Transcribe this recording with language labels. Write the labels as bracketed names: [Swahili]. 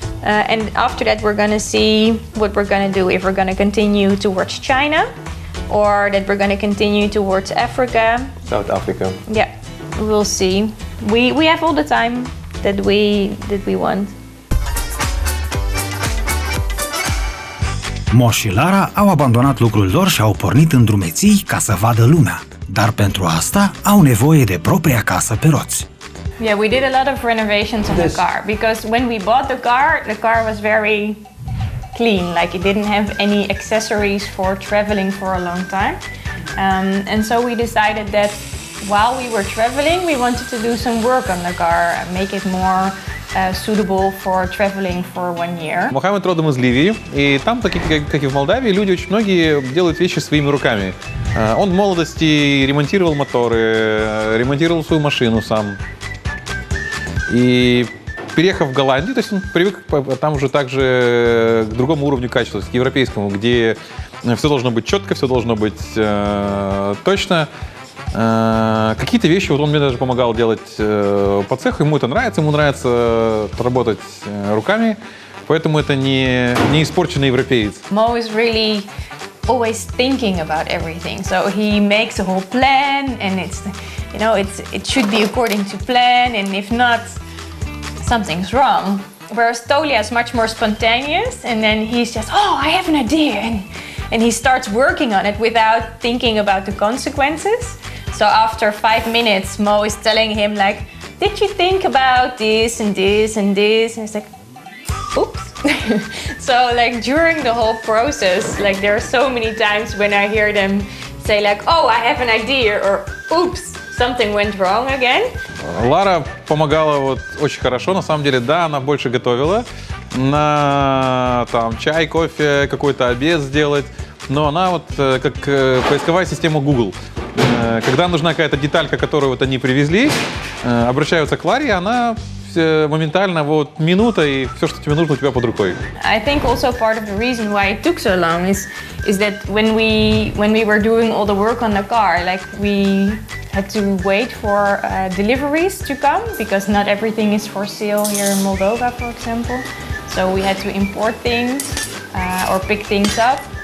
[English] And after that, we're going to see what we're going to do, if we're going to continue towards China, or that we're going to continue towards Africa. South Africa. Yeah, we'll see. We have all the time that we want. [Romanian] Mo și Lara au abandonat lucrul lor și au pornit în drumeții ca să vadă lumea. Dar pentru asta au nevoie de propria casă pe roți. [English] Yeah, we did a lot of renovations on the car, because when we bought the car was very clean, like it didn't have any accessories for traveling for a long time. And so we decided that while we were traveling, we wanted to do some work on the car and make it more suitable for traveling for 1 year. [Russian] Мохамед родом из Ливии, и там, как и в Молдавии, люди очень многие делают вещи своими руками. Он в молодости ремонтировал моторы, ремонтировал свою машину сам. И переехав в Голландию, то есть он привык там уже также к другому уровню качества, к европейскому, где все должно быть четко, все должно быть точно. Какие-то вещи, вот он мне даже помогал делать по цеху, ему нравится работать руками, поэтому это не испорченный европеец. [English] Mo is really always thinking about everything, so he makes a whole plan, and it should be according to plan, and if not, something's wrong. Whereas Tolia is much more spontaneous, and then he's just, oh, I have an idea, and he starts working on it without thinking about the consequences. So after 5 minutes, Mo is telling him like, did you think about this and this and this? And he's like, oops. So like during the whole process, like there are so many times when I hear them say like, oh, I have an idea, or oops, something went wrong again. [Russian] Лара помогала вот очень хорошо, на самом деле, да, она больше готовила, на там чай, кофе, какой-то обед сделать, но она вот как поисковая система Google. Когда нужна какая-то деталька, которую вот они привезли, обращаются к Ларе, она моментально вот минута, и все, что тебе нужно, у тебя под рукой. [English] I think also part of the reason why it took so long is that when we were doing all the work on the car, like we had to wait for deliveries to come, because not everything is for sale here in Moldova, for example. So we had to import things or pick things up.